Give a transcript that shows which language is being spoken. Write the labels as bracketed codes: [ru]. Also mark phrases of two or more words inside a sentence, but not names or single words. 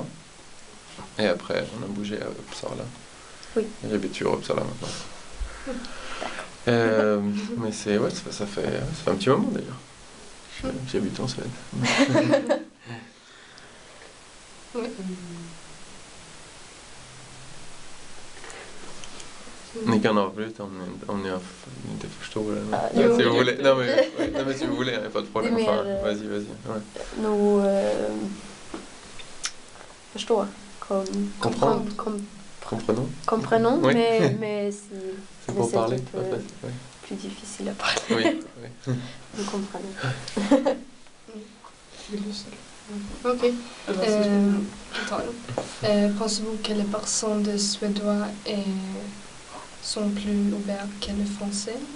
[fr] Et après on a bougé à Uppsala. Oui. Et j'habite toujours à Uppsala maintenant. Mais ouais, ça fait un petit moment d'ailleurs. J'habite en Suède. Oui. [sv] Ni kan avbryta om ni inte förstår. Jo. [fr] Si vous voulez. Non mais si vous voulez, il n'y a pas de problème. [sv] Det är [fr] Enfin, [sv] mer, [fr] vas-y. Ouais. [sv] Nog förstå. [fr] Comprendre. Comprenons. Comprenons, Oui. mais si C'est mais pour c'est parler. un peu Ouais. plus difficile à parler. Oui. Nous comprenons. Ok. Pensez-vous que les personnes de suédois sont plus ouvertes que les français?